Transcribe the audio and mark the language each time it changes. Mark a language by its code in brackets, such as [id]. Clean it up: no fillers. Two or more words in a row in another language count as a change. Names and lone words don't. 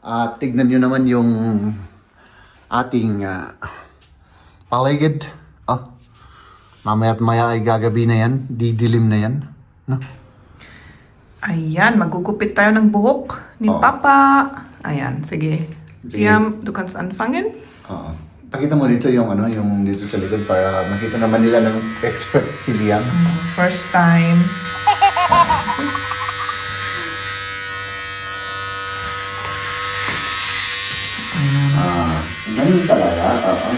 [tl] At tignan nyo naman yung ating paligid. Oh, mamaya at maya ay gagabi na yan. Didilim na yan. No? Ayan, magugupit tayo ng buhok ni Oo. Papa. Ayan, sige. Sige. Liam, [de] du kannst anfangen. [tl] Oo. Pakita mo dito yung ano, yung dito sa likod para makita naman nila ng expert si Liam. [en] First time. [tl] Ang galing talaga. Oo.